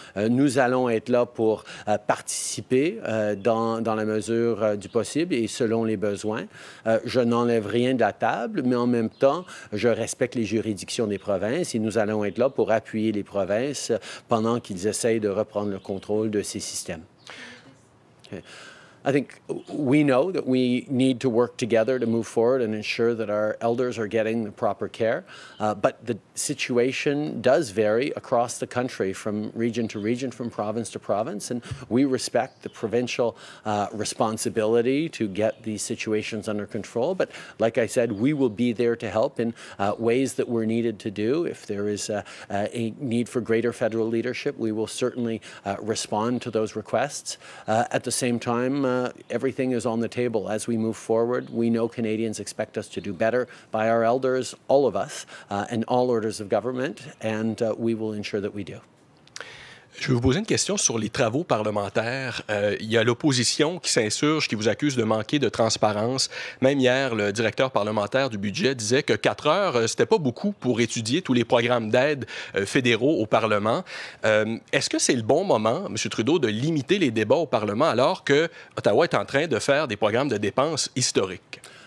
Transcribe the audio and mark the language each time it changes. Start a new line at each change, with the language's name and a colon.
French: Nous allons être là pour participer dans la mesure du possible et selon les besoins. Je n'enlève rien de la table, mais en même temps, je respecte les juridictions des provinces et nous allons être là pour appuyer les provinces pendant qu'ils essayent de reprendre le contrôle de ces systèmes.
English: Okay. I think we know that we need to work together to move forward and ensure that our elders are getting the proper care. But the situation does vary across the country from region to region, from province to province. And we respect the provincial responsibility to get these situations under control. But like I said, we will be there to help in ways that we're needed to do. If there is a need for greater federal leadership, we will certainly respond to those requests. At the same time, everything is on the table as we move forward. We know Canadians expect us to do better by our elders, all of us, and all orders of government, and we will ensure that we do.
French: Je vais vous poser une question sur les travaux parlementaires. Il y a l'opposition qui s'insurge, qui vous accuse de manquer de transparence. Même hier, le directeur parlementaire du budget disait que 4 heures, c'était pas beaucoup pour étudier tous les programmes d'aide fédéraux au Parlement. Est-ce que c'est le bon moment, M. Trudeau, de limiter les débats au Parlement alors que Ottawa est en train de faire des programmes de dépenses historiques?